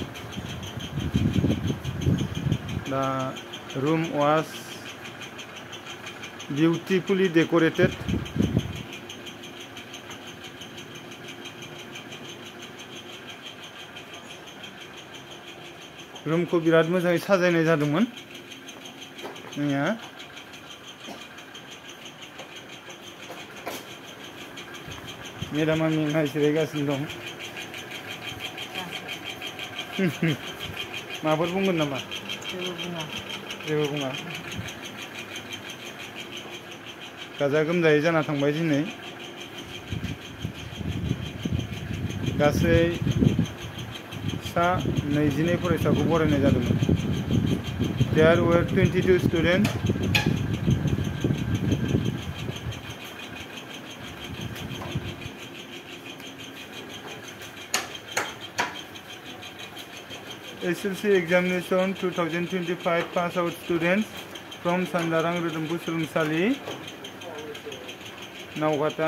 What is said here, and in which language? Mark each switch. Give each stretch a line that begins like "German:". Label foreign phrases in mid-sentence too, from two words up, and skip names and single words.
English: The room was beautifully decorated.
Bodo: Room को बिराद मोजाङै साजायनाय जादोंमोन। मेडामा मेंनाय जिरायगासिनो दं। माबाफोर बुंगोन नामा? जेबो बुङा। गाजा गोमजायै जाना थांबाय दिनै। गासै 22 फरायसाखौ बरायनाय जादोंमोन।
English: There were 22 students. SLC examination 2025 pass out students from Sandarang Rodempu Surungsali, Naugata.